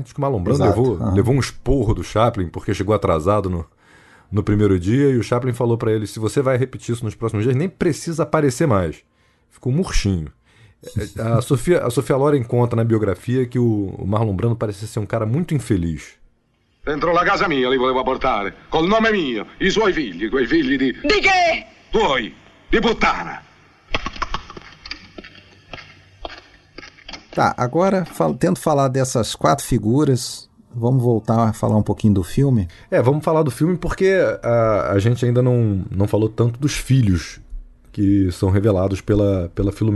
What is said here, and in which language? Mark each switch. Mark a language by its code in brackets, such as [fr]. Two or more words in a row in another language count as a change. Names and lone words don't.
[pt] Diz que o Marlon Brando levou um esporro do Chaplin porque chegou atrasado no primeiro dia, e o Chaplin falou pra ele: se você vai repetir isso nos próximos dias, nem precisa aparecer mais. Ficou murchinho. A Sofia Loren conta na biografia que o Marlon Brando parecia ser um cara muito infeliz. [it] Dentro la casa mia li voleva portare, col nome mio, i suoi figli, quei figli di... Di che? Tuoi, di puttana. [pt] Tá, agora, tento falar dessas 4 figuras... Vamos voltar a falar um pouquinho do filme? Vamos falar do filme porque a gente ainda não falou tanto dos filhos que são revelados pela Filomena.